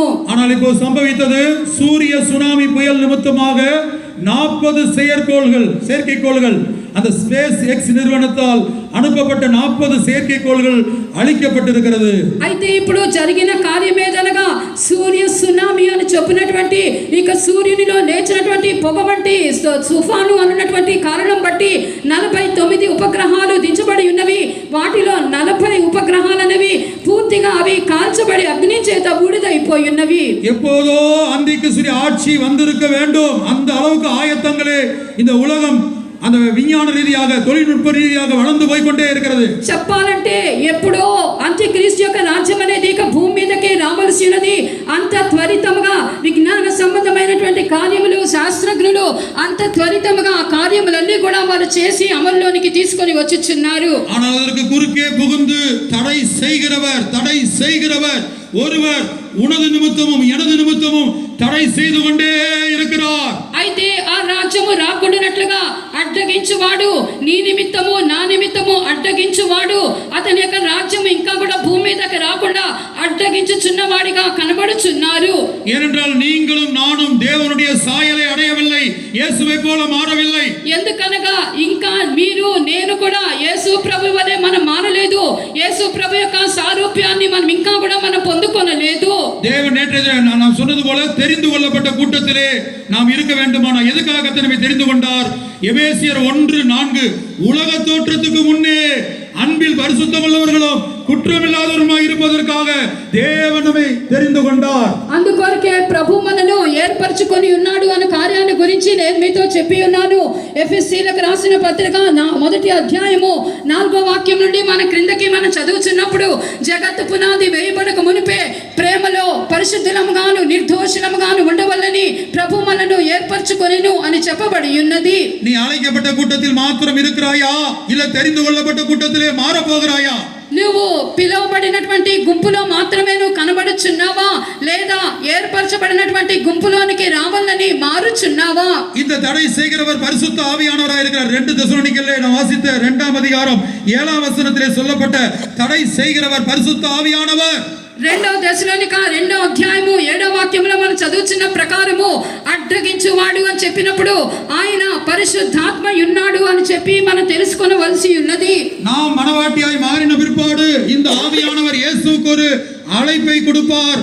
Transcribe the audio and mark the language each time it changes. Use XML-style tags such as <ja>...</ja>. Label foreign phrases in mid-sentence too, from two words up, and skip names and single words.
<ta>ஆனால் இப்போ சம்பவித்தது சூரிய சுனாமி புயல் நிமித்தமாக 40 செயற்கைக்கோள்கள் அந்த ஸ்பேஸ் எக்ஸ் நிறுவனத்தால் அனுப்பப்பட்ட 40 செயற்கைக்கோள்கள் அழிக்கப்பட்டிருக்கிறது.</ta> <te>అయితే ఇప్పుడు జరిగిన కార్యం ఏదనగా సూర్య సునామీ అని చెప్పినటువంటి ఇక సూర్యునిలో లేచినటువంటి పొగ వంటి తుఫాను అన్నటువంటి కారణం బట్టి 49 ఉపగ్రహాలు దించబడి ఉన్నవి. వాటిలో 40 ఉపగ్రహాలు అనేవి పూర్తిగా అవి కాల్చబడి అగ్ని చేత బూడిదైపోయి ఉన్నవి.</te> <ta>எப்போதோ அந்திகிறிஸ்துவின் ஆட்சி வந்திருக்க வேண்டும். அந்த அளவுக்கு ஆயத்தங்களே இந்த உலகம் அந்த விஞ்ஞான ரீதியாக, தொழில்நுட்ப ரீதியாக வளர்ந்து போய் கொண்டே இருக்கிறது.</ta> <te>చెప్పాలంటే ఎప్పుడో అంత్యక్రీస్తు యొక్క రాజ్యం అనేది ఇక భూమి మీదకి రావాల్సి ఉన్నది. అంత త్వరితముగా విజ్ఞాన సంబంధమైనటువంటి కార్యములు, శాస్త్రజ్ఞులు అంత త్వరితముగా ఆ కార్యములన్నీ కూడా వారు చేసి అమల్లోనికి తీసుకొని వచ్చుచున్నారు.</te> <ta>ஆனால் அதற்கு குறுக்கே புகுந்து தடை செய்கிறவர் ஒருவர் உனது நிமித்தமும் எனது நிமித்தமும் தடை செய்து கொண்டே இருக்கிறார்.</ta> <te>అయితే ఆ రాజ్యము రాకుండానట్లుగా అడ్డగించువాడు, నీ నిమిత్తము నా నిమిత్తము అడ్డగించువాడు అతని యొక్క రాజ్యం ఇంకా కూడా భూమి మీదకి రాకుండా అడ్డగించుచున్నవాడిగా కనబడుచున్నారు.</te> <ta>ஏனென்றால் நீங்களும் நானும் தேவனுடைய சாயலை அடையவில்லை, இயேசுவை போல மாறவில்லை.</ta> <te>ఎందుకనగా ఇంకా మీరు నేను కూడా యేసు ప్రభు వలె మనం మారలేదు. యేసు ప్రభు యొక్క సారూప్యాన్ని మనం ఇంకా కూడా మనం పొందుకొనలేదు.</te> <ta>தேவன் நேற்று நாம் சொன்னது போல தெரிந்து கொள்ளப்பட்ட கூட்டத்திலே நாம் இருக்க வேண்டுமானா எதுக்காக நம்மை தெரிந்து கொண்டார்? எபேசியர் 1:4 உலக தோற்றத்துக்கு முன்னே அன்பில் பரிசுத்தமுள்ளவர்களும் குற்றமில்லாதவருமாய் இருப்பதற்காக தேவன் நம்மை தெரிந்து கொண்டார்.</ta> <te>అందుకొరకే ప్రభు మనను ఏర్పరచుకొని ఉన్నాడు అనే కార్యాన్ని గురించి నేను మీతో చెప్పి ఉన్నాను. ఎఫెసీయులకు రాసిన పత్రిక మొదటి అధ్యాయము 4వ వాక్యం నుండి మన క్రిందకి మనం చదువుతున్నప్పుడు జగత్తు పునాది వేయబడక మునిపే ప్రేమలో పరిశుద్ధులముగాను నిర్దోషులముగాను ఉండవల్లని ప్రభు మనను ఏర్పరచుకొనెను అని చెప్పబడి ఉన్నది.</te> <ta>நீ அழைக்கப்பட்ட கூட்டத்தில் மாத்திரம் இருக்கிறாயா, இல்ல தெரிந்து கொள்ளப்பட்ட கூட்டத்திலே மாற போகிறாயா?</ta> <te>నువ్వు పిలువబడినటువంటి గుంపులో మాత్రమే నువ్వు కనబడుచున్నావా, లేదా ఏర్పరచబడినటువంటి గుంపులోనికి రావాలని మారుచున్నావా?</te> <ta>இந்த தடை செய்கிறவர் பரிசுத்த ஆவியானவராக இருக்கிறார். 2 தெசலோனிக்கேயரிலே நாம் வாசித்த 2ஆம் அதிகாரம் 7ஆம் வசனத்திலே சொல்லப்பட்ட தடை செய்கிறவர் பரிசுத்த ஆவியானவர்.</ta> <te>2వ దశలోనిక 2వ అధ్యాయము 7వ వాక్యంలో మనం చదువుతున్న ప్రకారము అడ్డగించువాడు అని చెప్పినప్పుడు ఆయన పరిశుద్ధాత్మ ఉన్నాడు అని చెప్పి మనం తెలుసుకొనవలసి ఉన్నది.</te> <ta>நாம் மனவாட்டியாய் மாறின பிற்பாடு இந்த ஆவியானவர் இயேசுவுக்கு ஒரு அழைப்பை கொடுப்பார்.</ta>